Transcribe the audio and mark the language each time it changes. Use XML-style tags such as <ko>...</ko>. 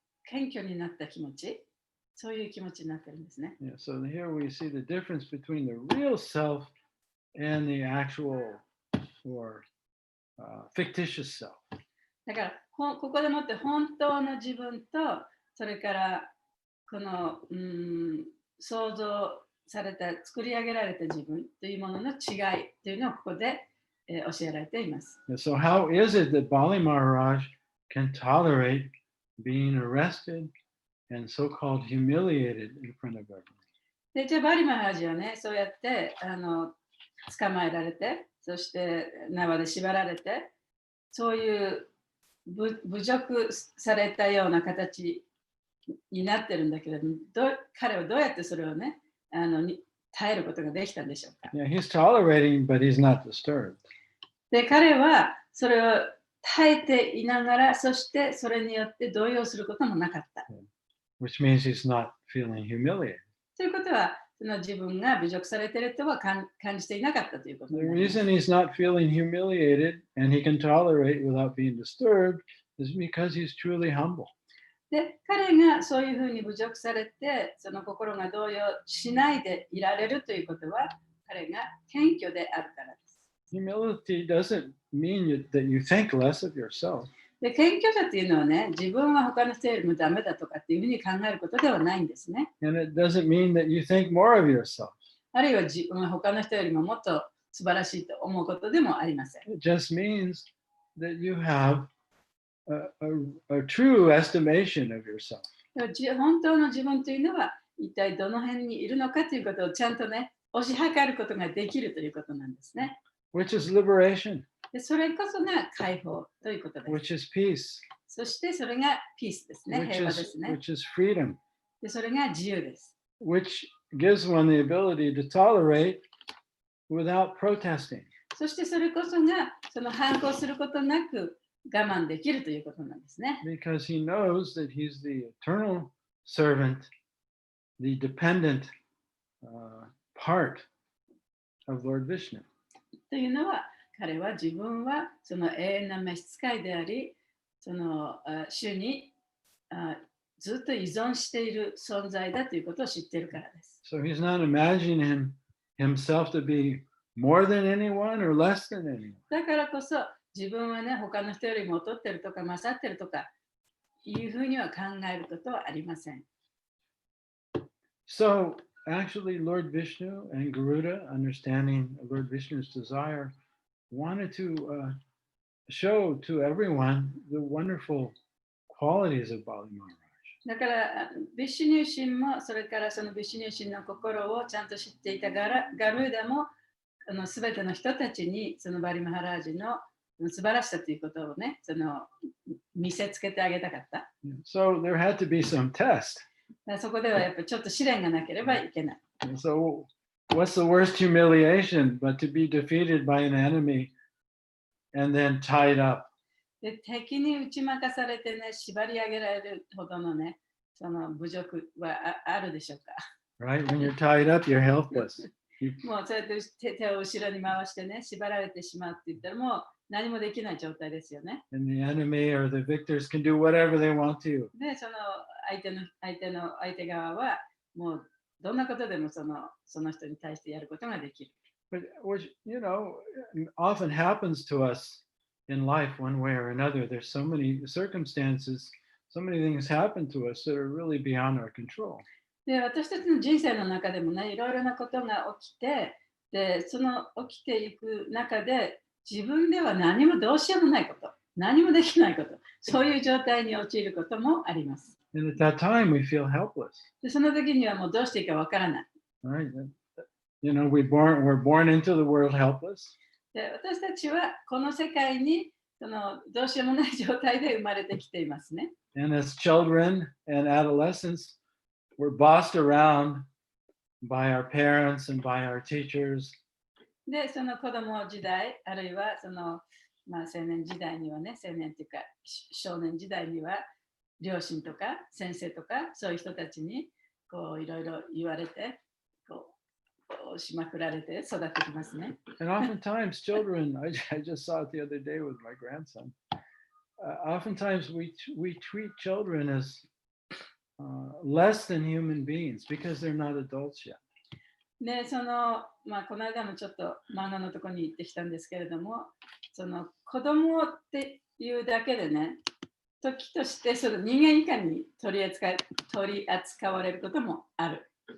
<ja>謙虚になった気持ち、そういう気持ちになってるんですね。</ja> <en>Yeah, so here we see the difference between the real self and the actual or fictitious self.</en> <ja>だからここでもって本当の自分と、それからこの想像された、作り上げられた自分というものの違いというのをここで、教えられています。</ja> <en>So how is it that Bali Maharaj can tolerate being arrested and so-called humiliated in front of everyone?</en> <ja>でじゃあバリマハラジはね、そうやって捕まえられて、そして縄で縛られて、そういう侮辱されたような形になってるんだけれども、彼はどうやってそれをね、耐えることができたんでしょうか。</ja> <en>Yeah, he's tolerating, but he's not disturbed.</en> <ja>で、彼はそれを耐えていながら、そしてそれによって動揺することもなかった。</ja> <en>Which means he's not feeling humiliated.</en> <ja>ということは、その自分が侮辱されているとは感じていなかったということ</ja> <en>The</en> <ja>になります。</ja> <en>reason he's not feeling humiliated and he can tolerate without being disturbed is because he's truly humble.</en> <ja>で、彼がそういうふうに侮辱されて、その心が動揺しないでいられるということは、彼が謙虚であるからです。</ja> <en>Humility doesn't mean that you think less of yourself.</en> <ja>で、謙虚さっていうのはね、自分は他の人よりもダメだとかっていうふうに考えることではないんですね。</ja> <en>And it doesn't mean that you think more of yourself.</en> <ja>あるいは自分は他の人よりももっと素晴らしいと思うことでもありません。</ja> <en>It just means that you have a true estimation of yourself.</en> <ja>本当の自分というのは一体どの辺にいるのかということをちゃんとね、推し量ることができるということなんですね。</ja> <en>Which is liberation,</en> <ja>でそれこそが解放ということです。</ja> <en>which is peace,</en> <ja>そしてそれがピースですね。</ja> <en>which</en> <ja>平和で</ja> <en>is,</en> <ja>すね。</ja> <en>which is freedom,</en> <ja>でそれが自由です。</ja> <en>which gives one the ability to tolerate without protesting.</en> <ja>そしてそれこそがその反抗することなく我慢できるということなんですね。</ja> <en>Because he knows that he's the eternal servant, the dependent part of Lord Vishnu.</en> <ja>というのは、彼は自分はその永遠な召使いであり、その主にずっと依存している存在だということを知っているからです。</ja> <en>So he's not imagining himself to be more than anyone or less than anyone.</en> <ja>だからこそ自分はね、他の人よりも劣ってるとか勝ってるとかいうふうには考えることはありません。</ja> <en>So actually, Lord Vishnu and Garuda, understanding Lord Vishnu's desire, wanted to show to everyone the wonderful qualities of Bali Maharaj.</en> <ja>だからビシュニュー神もそれからそのビシュニュー神の心をちゃんと知っていたガルーダもすべての人たちにそのバリマハラージの素晴らしさということをね、その見せつけてあげたかった。</ja> <en>So there had to be some test.</en> <ja>そこではやっぱりちょっと試練がなければいけない。</ja> <en>So what's the worst humiliation but to be defeated by an enemy and then tied up?</en> <ja>で敵に打ち負かされてね、縛り上げられるほどのね、その侮辱は あるでしょうか。</ja> <en>Right? When you're tied up, you're helpless.</en> <ja>もうそうやって手を後ろに回してね、縛られてしまうって言ったらもう何もできない状態ですよね。</ja> <en>And the enemy or the victors can do whatever they want to.</en> <ja>で、その相手側はもうどんなことでもその人に対してやることができる。</ja> <en>But which, you know, often happens to us in life one way or another. There's so many circumstances, so many things happen to us that are really beyond our control.</en> <ja>で、私たちの人生の中でもね、いろいろなことが起きて、で、その起きていく中で、自分では何もどうしようもないこと、何もできないこと、そういう状態に陥ることもあります。</ja> <en>And at that time, we feel helpless.</en> <ja>で、その時にはもうどうしていいかわからない。</ja> <en>Right? You know, we're born into the world helpless.</en> <ja>で、私たちはこの世界にどうしようもない状態で生まれてきていますね。</ja> <en>And as children and adolescents, we're bossed around by our parents and by our teachers.</en> <ja>で、その子供時代、あるいは青年時代にはね、青年というか少年時代には両親とか先生とかそういう人たちにこういろいろ言われて、こうしまくられて育ってきますね。</ja> <en>And oftentimes, children, I just saw it the other day with my grandson. Oftentimes, we treat children as less than human beings because they're not adults yet.</en> <ja>で、この間もちょっと漫画のところに行ってきたんですけれども、子供っていうだけでね、時として人間以下に取り扱われることもある。</ja>